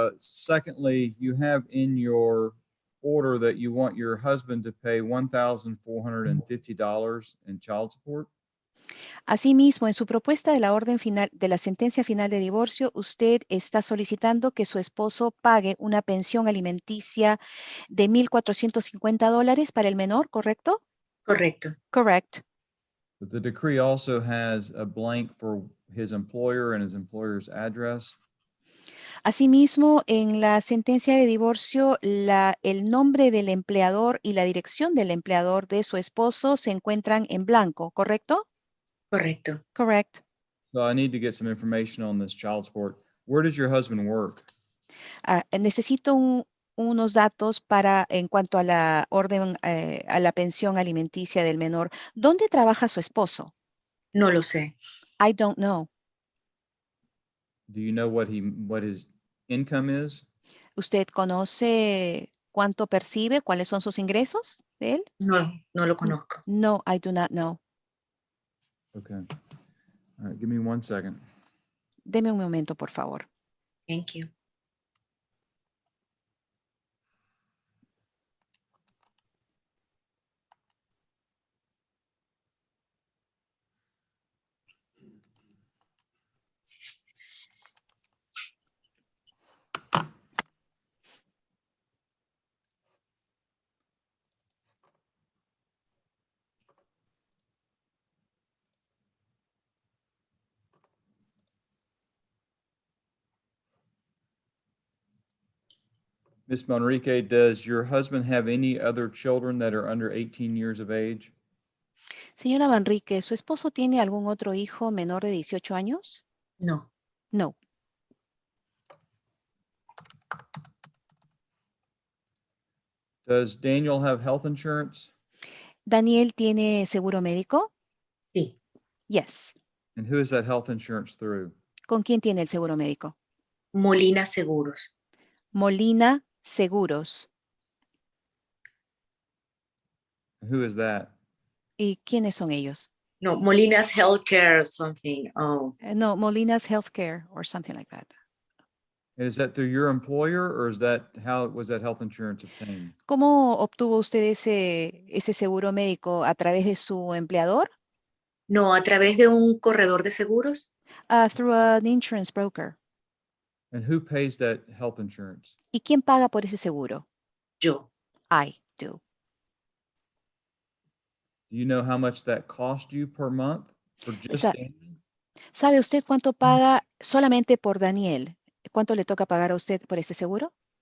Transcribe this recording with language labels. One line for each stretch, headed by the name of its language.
English: Secondly, you have in your order that you want your husband to pay $1,450 in child support.
Spanish: Asimismo, en su propuesta de la orden final de la sentencia final de divorcio, usted está solicitando que su esposo pague una pensión alimenticia de $1,450 para el menor, ¿correcto? Correcto.
English: Correct. But the decree also has a blank for his employer and his employer's address.
Spanish: Asimismo, en la sentencia de divorcio, el nombre del empleador y la dirección del empleador de su esposo se encuentran en blanco, ¿correcto? Correcto.
English: Correct. So I need to get some information on this child support. Where does your husband work?
Spanish: Necesito unos datos en cuanto a la orden, a la pensión alimenticia del menor. ¿Dónde trabaja su esposo? No lo sé.
English: I don't know. Do you know what his income is?
Spanish: ¿Usted conoce cuánto percibe? ¿Cuáles son sus ingresos de él? No, no lo conozco.
English: No, I do not know. Okay. All right, give me 1 second.
Spanish: Deme un momento, por favor.
English: Thank you. Ms. Manrique, does your husband have any other children that are under 18 years of age?
Spanish: Señora Manrique, ¿su esposo tiene algún otro hijo menor de 18 años? No.
English: No. Does Daniel have health insurance?
Spanish: ¿Daniel tiene seguro médico? Sí.
English: Yes. And who is that health insurance through?
Spanish: ¿Con quién tiene el seguro médico? Molina Seguros.
English: Molina Seguros. Who is that?
Spanish: ¿Y quiénes son ellos?
English: No, Molina's Healthcare something. Oh, No, Molina's Healthcare or something like that. And is that through your employer or is that how was that health insurance obtained?
Spanish: ¿Cómo obtuvo usted ese seguro médico? ¿A través de su empleador? no, a través de un corredor de seguros.
English: Through an insurance broker. And who pays that health insurance?
Spanish: ¿Y quién paga por ese seguro? Yo.
English: I do. Do you know how much that cost you per month for just Sa- Daniel?
Spanish: ¿Sabe usted cuánto paga solamente por Daniel? ¿Cuánto le toca pagar a usted por ese seguro?